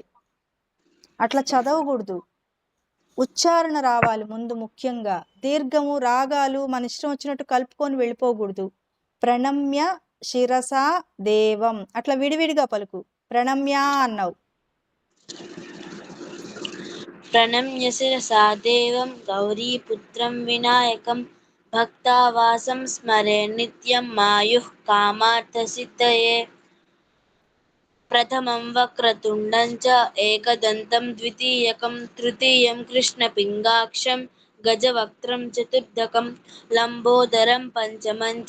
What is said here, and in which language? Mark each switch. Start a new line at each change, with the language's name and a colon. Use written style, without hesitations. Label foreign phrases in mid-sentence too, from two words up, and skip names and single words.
Telugu: అట్లా చదవకూడదు, ఉచ్చారణ రావాలి ముందు. ముఖ్యంగా దీర్ఘము రాగాలు మన ఇష్టం వచ్చినట్టు కలుపుకొని వెళ్ళిపోకూడదు.
Sanskrit: ప్రణమ్య శిరసా దేవం
Telugu: అట్లా విడివిడిగా పలుకు. ప్రణమ్య అన్నావు,
Sanskrit: प्रणम्य शिरसा देवं गौरीपुत्रं विनायकं भक्तावासं स्मरे नित्यं मायुः कामार्थसिद्धये प्रथमं वक्रतुण्डं च एकदन्तं द्वितीयकं तृतीयं कृष्णपिङ्गाक्षं गजवक्त्रं चतुर्भुजं लम्बोदरं पञ्चमं च